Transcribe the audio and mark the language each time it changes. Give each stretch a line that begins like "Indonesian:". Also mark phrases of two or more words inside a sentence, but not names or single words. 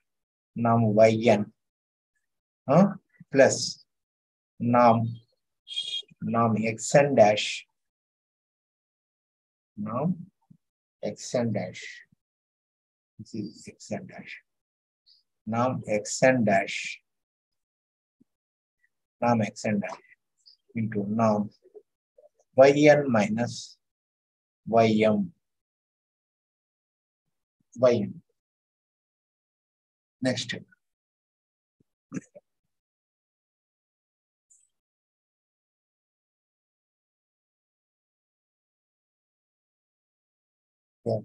English: Norm yn plus norm xn dash xn dash. This is xn dash. Xn dash into norm yn minus ym. Next. Yeah.